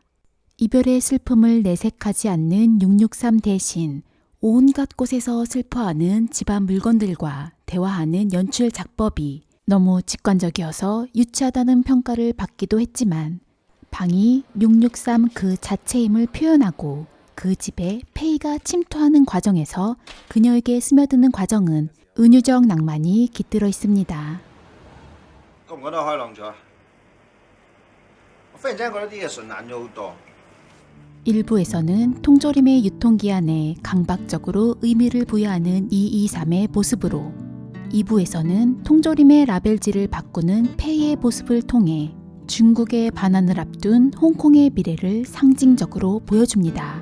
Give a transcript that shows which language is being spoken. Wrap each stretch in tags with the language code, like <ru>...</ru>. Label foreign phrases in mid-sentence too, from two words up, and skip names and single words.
<ko>이별의 슬픔을 내색하지 않는 663 대신 온갖 곳에서 슬퍼하는 집안 물건들과 대화하는 연출 작법이 너무 직관적이어서 유치하다는 평가를 받기도 했지만 방이 663 그 자체임을 표현하고 그 집에 페이가 침투하는 과정에서 그녀에게 스며드는 과정은 은유적 낭만이 깃들어 있습니다.</ko> <yue>覺唔覺得開朗咗？我忽然之間覺得啲嘢順眼咗好多。</yue> <ko>일부에서는 통조림의 유통기한에 강박적으로 의미를 부여하는 223의 모습으로 2부에서는 통조림의 라벨지를 바꾸는 페이의 모습을 통해 중국의 반환을 앞둔 홍콩의 미래를 상징적으로 보여줍니다.</ko>